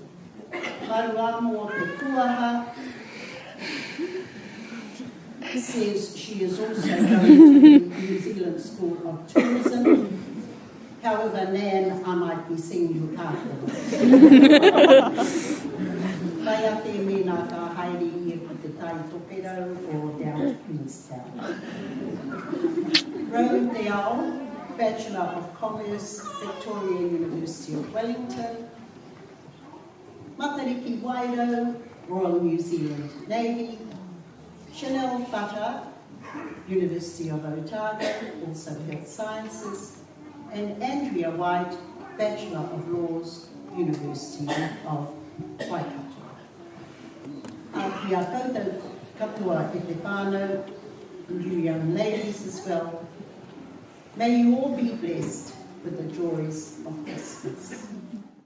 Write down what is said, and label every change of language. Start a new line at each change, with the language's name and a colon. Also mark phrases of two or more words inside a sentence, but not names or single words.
English: Maruamo Pekuaha says she is also going to the New Zealand School of Tourism. However, Nan, I might be seeing you afterwards.
Māori: Kaya te mena ka haere I te Taitokero
English: or down to Queenstown. Rowan Deal, Bachelor of Commerce, Victoria University of Wellington. Matariki Waido, Royal New Zealand Navy. Chanel Fata, University of Otago, also Health Sciences. And Andrea White, Bachelor of Laws, University of Waikato.
Māori: Kia koutou katoa e te whānau,
English: and you young ladies as well. May you all be blessed with the joys of Christmas.